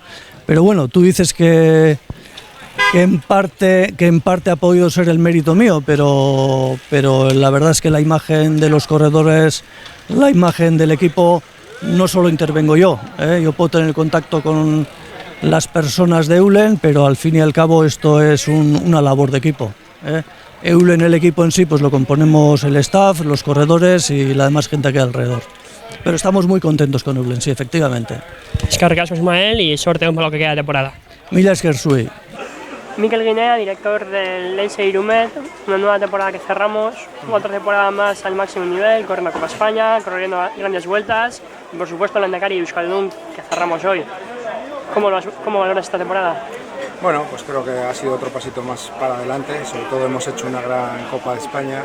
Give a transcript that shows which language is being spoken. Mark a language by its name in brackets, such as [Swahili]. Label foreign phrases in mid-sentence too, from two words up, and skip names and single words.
[Spanish] Pero bueno, tú dices que en parte ha podido ser el mérito mío, pero la verdad es que la imagen de los corredores, la imagen del equipo, no solo intervengo yo, yo puedo tener contacto con las personas de Eulen, pero al fin y al cabo esto es una labor de equipo. Eulen, el equipo en sí, pues lo componemos el staff, los corredores y la demás gente que hay alrededor. Pero estamos muy contentos con Eulen, sí, efectivamente. [Basque] Eskerrik asko, [Spanish] Ismael, y suerte para lo que queda de temporada. [Basque] Mila esker zuei. [Spanish] Mikel Guinea, director del Lense Irumet, una nueva temporada que cerramos, otra temporada más al máximo nivel, corriendo Copa España, corriendo grandes vueltas, y por supuesto el Lehendakari y Euskaldun, que cerramos hoy. ¿Cómo valoras esta temporada? Bueno, pues creo que ha sido otro pasito más para adelante, sobre todo hemos hecho una gran Copa de España.